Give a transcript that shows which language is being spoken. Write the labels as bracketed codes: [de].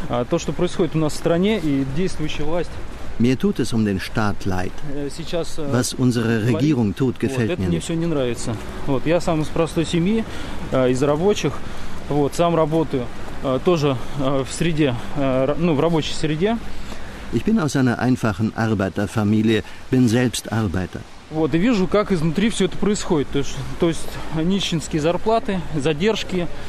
[ru] То, что происходит у нас в стране и действующая власть. [de] Mir tut es um den Staat leid. [ru] Сейчас, [de] was unsere Regierung tut, gefällt [ru] мне [de] nicht. [ru] Все не нравится. Вот, я сам из простой семьи, из рабочих. Вот, сам работаю тоже в среде, ну, в рабочей среде. [de] Ich bin aus einer einfachen Arbeiterfamilie, bin selbst Arbeiter. [ru] Вот, и вижу, как изнутри все это происходит. То есть нищенские зарплаты, задержки.